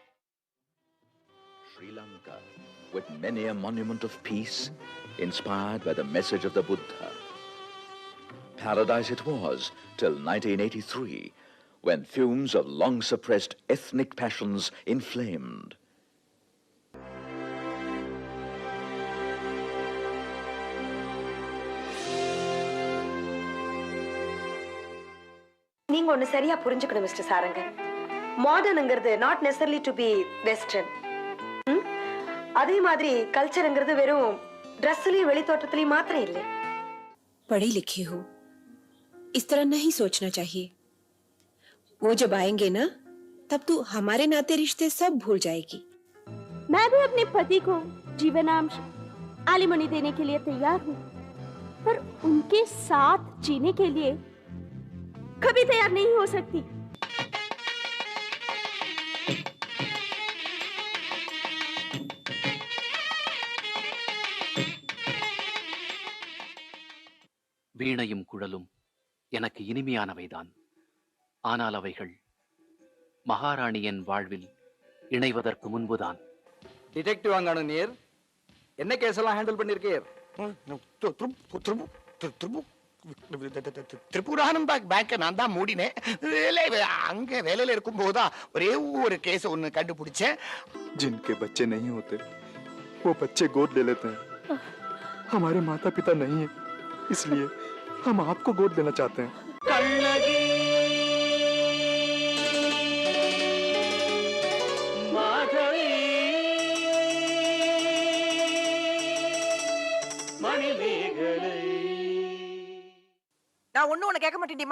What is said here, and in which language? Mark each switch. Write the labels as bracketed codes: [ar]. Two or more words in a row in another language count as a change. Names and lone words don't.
[en] Sri Lanka, with many a monument of peace, inspired by the message of the Buddha. Paradise it was till 1983, when fumes of long-suppressed ethnic passions inflamed. [ta] நீங்க ஒன்னு சரியா புரிஞ்சுக்கணும் மிஸ்டர் சாரங்கன். [en] மாடர்ன்ங்கிறது not necessarily to be western. [ta] அதே மாதிரி கல்ச்சர்ங்கிறது வெறும் ட்ரெஸ்லயும் வெளித்தோற்றத்திலயும் மாத்திரம் இல்லை. [hi] पढ़ी लिखी हो, इस तरह नहीं सोचना चाहिए. वो जब आएंगे ना, तब तू हमारे नाते रिश्ते सब भूल जाएगी. मैं भी अपने पति को जीवनांश एलिमनी देने के लिए तैयार हूँ, पर उनके साथ जीने के लिए कभी तैयार नहीं हो सकती. [ta] வீணையும் குழலும் எனக்கு இனிமையானவைதான். ஆனால் அவைகள் மகாராணியின் வாழ்வில் இணைவதற்கு முன்புதான். டிடெக்டிவ் வாங்கணும் நீர். என்ன கேஸ் எல்லாம் ஹேண்டில் பண்ணிருக்கீர்? திரிபுரானம் பேங்க நான் தான் மூடினேன். அங்க வேலையில இருக்கும் போதுதான் ஒரே ஒரு கேஸ் ஒன்னு கண்டுபிடிச்சேன். [hi] जिनके बच्चे नहीं होते वो बच्चे गोद ले लेते हैं. हमारे माता पिता नहीं है, इसलिए हम आपको गोद लेना चाहते हैं. [ta] நான் ஒண்ணு கேட்க மாட்டேன்டிமா.